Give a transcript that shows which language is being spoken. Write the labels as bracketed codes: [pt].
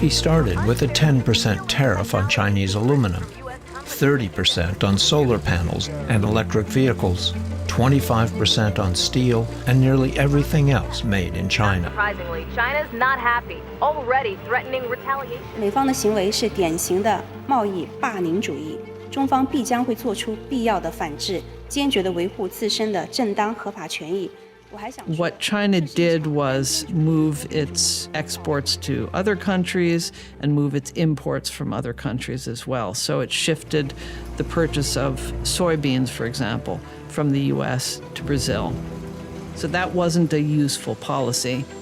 [en] He started with a 10% tariff on Chinese aluminum, 30% on solar panels and electric vehicles, 25% on steel, and nearly everything else made in China. Surprisingly, China's not happy, already threatening retaliation. [zh] 美方的行为是典型的贸易霸凌主义，中方必将会做出必要的反制，坚决地维护自身的正当合法权益。 [en] What China did was move its exports to other countries and move its imports from other countries as well. So it shifted the purchase of soybeans, for example, from the U.S. to Brazil. So that wasn't a useful policy.